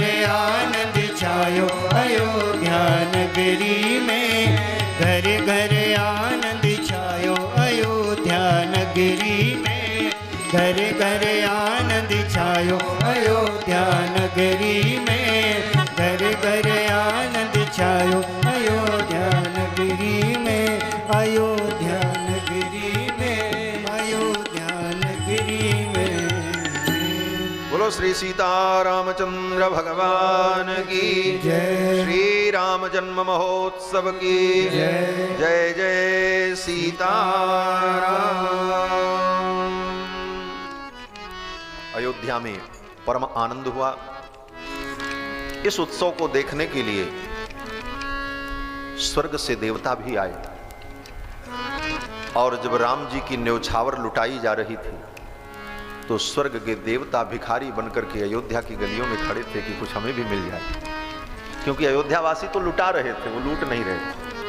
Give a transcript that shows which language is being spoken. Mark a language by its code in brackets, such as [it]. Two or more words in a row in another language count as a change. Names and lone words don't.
[hi] आनंद छायो अयोध्या नगरी में, घर घर आनंद छायो अयोध्या नगरी में, घर घर आनंद छायो अयोध्या नगरी में, घर घर आनंद छायो अयोध्या नगरी में, अयोध्या नगरी में, अयोध्या नगरी में। बोलो श्री सीता रामचंद्र भगवान की जय। श्री राम जन्म महोत्सव की जय। जय जय सीताराम। अयोध्या में परम आनंद हुआ। इस उत्सव को देखने के लिए स्वर्ग से देवता भी आए और जब राम जी की न्यौछावर लुटाई जा रही थी तो स्वर्ग के देवता भिखारी बनकर के अयोध्या की गलियों में खड़े थे कि कुछ हमें भी मिल जाए, क्योंकि अयोध्यावासी तो लुटा रहे थे, वो लूट नहीं रहे थे।